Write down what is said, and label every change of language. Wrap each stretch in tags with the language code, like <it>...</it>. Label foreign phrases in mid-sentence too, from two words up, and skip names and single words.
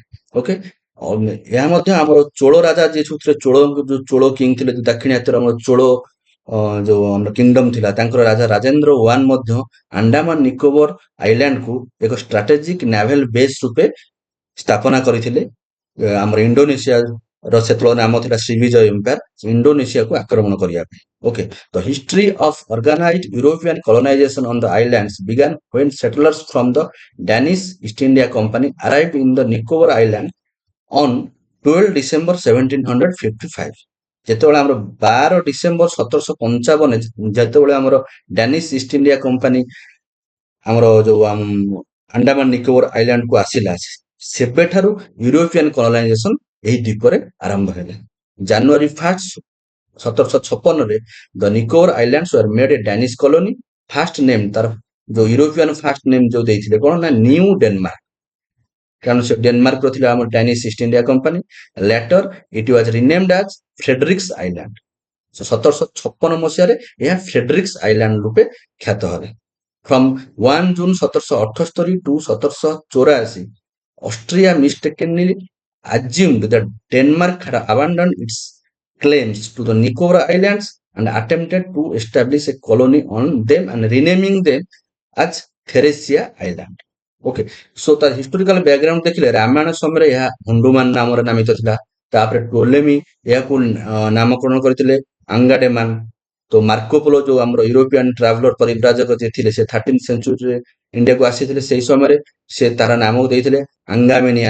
<or>ଓକେ, ଏହା ମଧ୍ୟ ଆମର ଚୋଳ ରାଜା ଯିଏ ସବୁଥିରେ ଚୋଳ କିଙ୍ଗ ଥିଲେ, ଦାକ୍ଷିଣାତ୍ୟର ଆମର ଚୋଳ ଯୋଉ ଆମର କିଙ୍ଗଡମ ଥିଲା, ତାଙ୍କର ରାଜା ରାଜେନ୍ଦ୍ର ୱାନ ମଧ୍ୟ ଆଣ୍ଡାମାନ ନିକୋବର ଆଇଲ୍ୟାଣ୍ଡକୁ ଏକ</or> <en>strategic naval base</en> <or>ରୂପେ ସ୍ଥାପନା କରିଥିଲେ। ଆମର ଇଣ୍ଡୋନେସିଆର ସେତେବେଳେ ନାମ ଥିଲା ଶ୍ରୀବିଜୟ ଏମ୍ପାୟାର, ଇଣ୍ଡୋନେସିଆକୁ ଆକ୍ରମଣ କରିବା ପାଇଁ।</or> <en>okay, the history of organized European colonization on the islands began when settlers from the Danish East India Company arrived in the Nicobar Island on 12 December 1755।</en> <or>ଯେତେବେଳେ ଆମର 12 ଡିସେମ୍ବର 1755 ଯେତେବେଳେ ଆମର ଡାନିଶ ଇଷ୍ଟ ଇଣ୍ଡିଆ କମ୍ପାନୀ ଆମର ଯୋଉ ଆଣ୍ଡାମାନ ନିକୋବର ଆଇଲ୍ୟାଣ୍ଡକୁ ଆସିଲା, ସେବେଠାରୁ</or> <en>European colonization</en> <or>ଏହି ଦ୍ୱୀପରେ ଆରମ୍ଭ ହେଲା।</or> <en>ଜାନୁଆରୀ 1 1756ରେ the Nicobar Islands were made a Danish colony. first name</en> <or>ତାର ଯୋଉ ୟୁରୋପିଆନ</or> <en>first name</en> <or>ଯୋଉ ଦେଇଥିଲେ କଣ ନା ନ୍ୟୁ ଡେନମାର୍କ, କାରଣ ସେ ଡେନମାର୍କର ଥିଲା ଆମର ଡାନିଶ ଇଷ୍ଟ ଇଣ୍ଡିଆ କମ୍ପାନୀ।</or> <en>later it was renamed as Fredericks Island.</en> <or>1756 ମସିହାରେ ଏହା ଫ୍ରେଡରିକ୍ସ ଆଇଲ୍ୟାଣ୍ଡ ରୂପେ ଖ୍ୟାତ ହେଲା।</or> <en>From 1 June 1778 to 1784, Austria mistakenly assumed that Denmark had abandoned its claims to the Nicobar Islands and attempted to establish a colony on them and renaming them as Theresia Island। okay, so</en> <or>ତାର</or> <en>historical background</en> <or>ଦେଖିଲେ ରାମାୟଣ ସମୟରେ ଏହା ହଣ୍ଡୁମାନ ନାମରେ ନାମିତ ଥିଲା। ତାପରେ ଟୋଲେମି ଏହାକୁ ନାମକରଣ କରିଥିଲେ ଆଙ୍ଗାଡେମାନ। ତ ମାର୍କୋପୋଲୋ ଯୋଉ ଆମର</or> <en>European traveller</en> <or>ପରିବ୍ରାଜକ ଯିଏ ଥିଲେ, ସେ 13th ସେଞ୍ଚୁରୀରେ ଇଣ୍ଡିଆକୁ ଆସିଥିଲେ, ସେଇ ସମୟରେ ସେ ତାର ନାମକୁ ଦେଇଥିଲେ ଆଙ୍ଗାମେନିଆନ।</or>